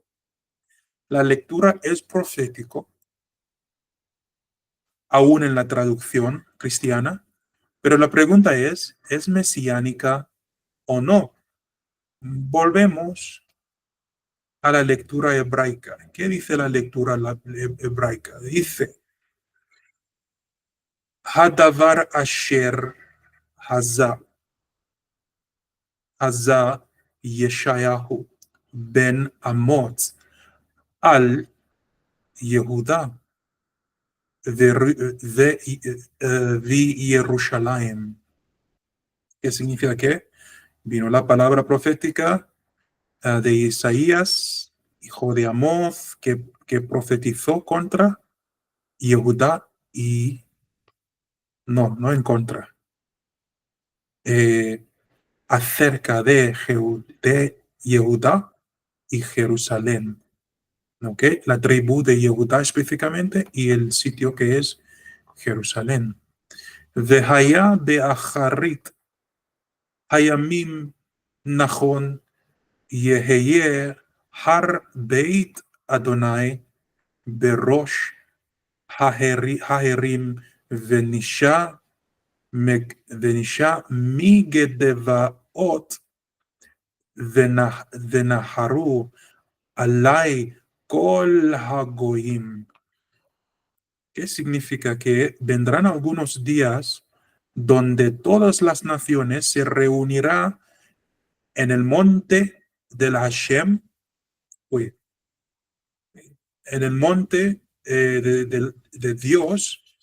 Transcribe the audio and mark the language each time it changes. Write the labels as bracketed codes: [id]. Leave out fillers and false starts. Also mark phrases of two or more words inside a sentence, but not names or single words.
[es] La lectura es profético, aún en la traducción cristiana, pero la pregunta ¿es mesiánica o no? Volvemos a la lectura hebraica. ¿Qué dice la lectura hebraica? Dice: [he] הדבר אשר חזה ישעיהו בן אמוץ על יהודה ו ירושלים. [es] ¿Qué significa que vino la palabra profética de Isaías, hijo de Amoz, que profetizó contra Yehuda y no en contra, acerca de Yehuda y Jerusalén. ¿Okay? La tribu de Yehuda específicamente, y el sitio que es Jerusalén. [he] והיה באחרית הימים נכון יהיה הר בית ה׳ בראש ההרים ונשא מגבעות ונהרו אליו כל הגוים. [es] ¿Qué significa? Que vendrán algunos días donde todas las naciones se reunirán en el monte de la Hashem, en el monte de Dios.